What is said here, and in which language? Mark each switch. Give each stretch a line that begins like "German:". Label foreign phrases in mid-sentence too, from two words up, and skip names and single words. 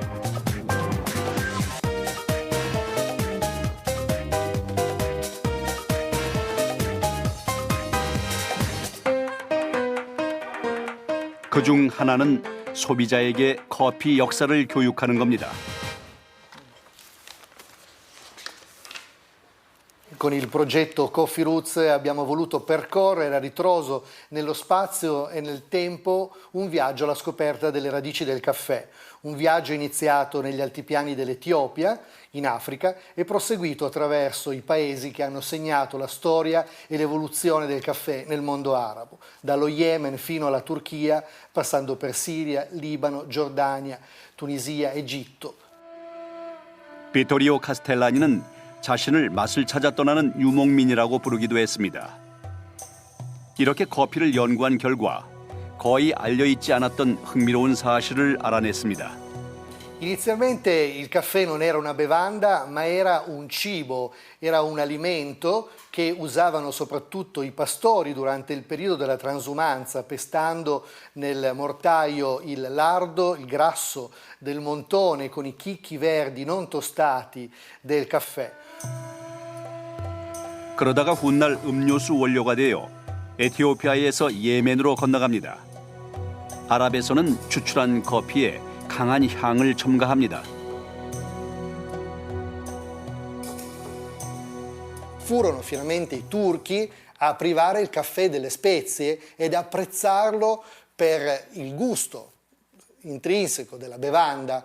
Korean: 그중 하나는 소비자에게 커피 역사를 교육하는 겁니다.
Italian: Con il progetto Coffee Roots abbiamo voluto percorrere a ritroso nello spazio e nel tempo un viaggio alla scoperta delle radici del caffè, un viaggio iniziato negli altipiani dell'Etiopia, in Africa, e proseguito attraverso i paesi che hanno segnato la storia e l'evoluzione del caffè nel mondo arabo, dallo Yemen fino alla Turchia, passando per Siria, Libano, Giordania, Tunisia, Egitto.
Korean: 비토리오 카스텔라니는 자신을 맛을 찾아 떠나는 유목민이라고 부르기도 했습니다. 이렇게 커피를 연구한 결과 거의 알려있지 않았던 흥미로운 사실을 알아냈습니다.
Italian: Inizialmente il caffè non era una bevanda, ma era un cibo, era un alimento che usavano soprattutto i pastori durante il periodo della transumanza, pestando nel mortaio il lardo, il grasso del montone con i chicchi verdi non tostati del caffè.
Korean: 그러다가 훗날 음료수 원료가 되어 에티오피아에서 예멘으로 건너갑니다. 아랍에서는 추출한 커피에 강한 향을 첨가합니다.
Italian: Furono finalmente i turchi a privare il caffè delle spezie ed apprezzarlo per il gusto intrinseco della bevanda.